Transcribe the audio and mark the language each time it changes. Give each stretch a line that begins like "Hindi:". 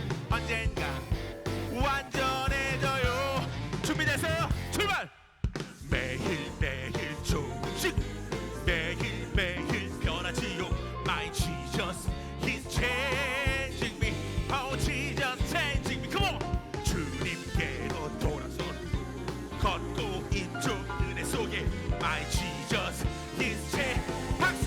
Korean: 언젠가 완전해져요. 준비됐어요? 출발! 매일매일 조금씩 매일매일 변하지요.
English: My Jesus He's changing me. Oh Jesus changing me. Come on.
Korean: 주님께로 돌아서 걷고 있죠. 은혜 속에
English: My Jesus He's changing me.